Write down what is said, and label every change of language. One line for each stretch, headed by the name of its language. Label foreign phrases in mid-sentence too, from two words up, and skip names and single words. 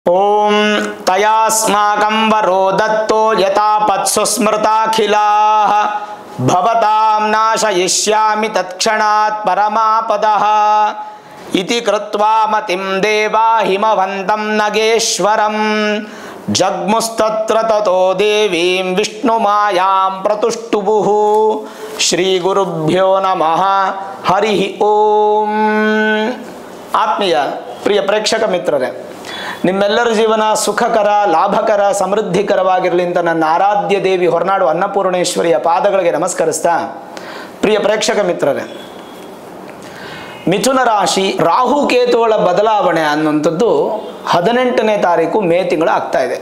Sanskrit: ओम तयास्माकं वरो दत्तो यथापत्सु स्मृताखिलाः भवतां नाशयिष्यामि तत्क्षणात् परमापदः इति कृत्वा मतिं देवा हिमवन्तं नगेश्वरं जग्मुस्तत्र ततो देवीं विष्णुमायां प्रतुष्टुवुः। श्रीगुरुभ्यो नमः। हरि ओम।
Kannada: ಆತ್ಮೀಯ ಪ್ರಿಯ ಪ್ರೇಕ್ಷಕ ಮಿತ್ರರೇ, ನಿಮ್ಮೆಲ್ಲರ ಜೀವನ ಸುಖಕರ, ಲಾಭಕರ, ಸಮೃದ್ಧಿಕರವಾಗಿರಲಿ ಅಂತ ನನ್ನ ಆರಾಧ್ಯ ದೇವಿ ಹೊರನಾಡು ಅನ್ನಪೂರ್ಣೇಶ್ವರಿಯ ಪಾದಗಳಿಗೆ ನಮಸ್ಕರಿಸ್ತಾ, ಪ್ರಿಯ ಪ್ರೇಕ್ಷಕ ಮಿತ್ರರೇ, ಮಿಥುನ ರಾಶಿ ರಾಹುಕೇತುಗಳ ಬದಲಾವಣೆ ಅನ್ನುವಂಥದ್ದು 18ನೇ ತಾರೀಕು ಮೇ ತಿಂಗಳು ಆಗ್ತಾ ಇದೆ.